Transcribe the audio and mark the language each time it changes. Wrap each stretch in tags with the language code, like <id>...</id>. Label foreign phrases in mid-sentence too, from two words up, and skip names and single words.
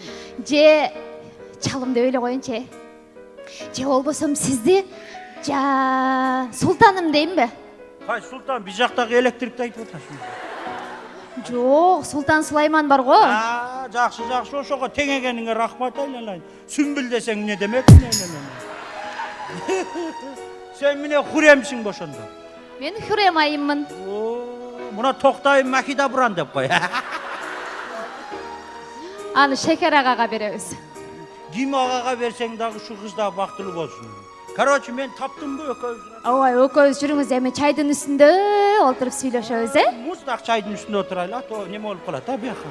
<ky>Же чалым деп эле коеюнчу. Же болбосом сизди султаным дейинби? Кай султан, биз жактагы электрикти айтып атасың. Жок, Султан Сулайман бар го. Жакшы, ошого теңегениңе рахмат айналайын. Сүмбүл десең эмне демек? Сен міне хуремсиң бошондо. Мен хурем айыммын. Мына токтайым Макида буран деп кой. Аны Шекер агага беребиз. Ким агага берсең дагы ушу кыз да бактылуу болсун. Короче, мен таптымбы экөөбүз. Ой, экөөбүз жүрүңүз, эми чайдын үстүндө олтуруп сүйлөшөбүз, Муздак чайдын үстүндө отурайлы, а то неме болуп калат, бияка.</ky>